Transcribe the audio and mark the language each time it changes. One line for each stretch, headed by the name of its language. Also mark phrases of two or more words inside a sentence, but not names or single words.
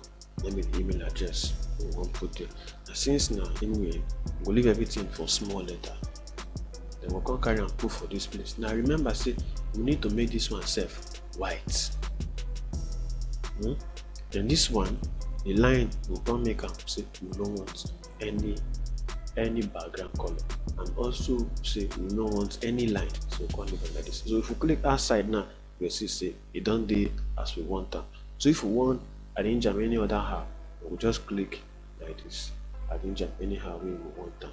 Nigerian Pidgin: Let me the email address we want put there. Now since now anyway we'll leave everything for small letter, then we'll come carry and put for this place. Now remember say we need to make this one safe. white. Then this one, the line will come make am say we no want any background color, and also say we no want any line, so we come leave am like this. So if we click outside now, you see say it don dey as we want am. So if we want arrange am any other how, we just click like this, arrange am anyhow wey we want am.